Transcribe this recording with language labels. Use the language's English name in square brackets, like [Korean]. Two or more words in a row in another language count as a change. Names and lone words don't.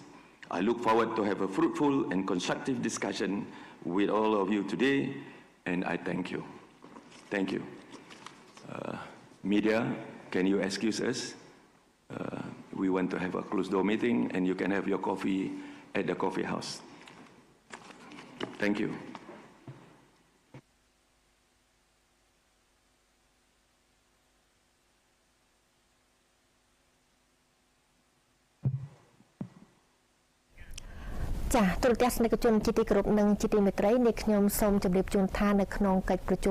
[English] I look forward to have a fruitful and constructive discussion with all of you today, and I thank you. Thank you. Media, can you excuse us? We want to have a closed-door meeting, and you can have your coffee at the coffee house. Thank you. [Khmer] Cha, ទូរទស្សនិកជនជាទីគោរពនិងជាទីមេត្រីនេះខ្ញុំសូមជម្រាបជូនថានៅក្នុងកិច្ចប្រជុំ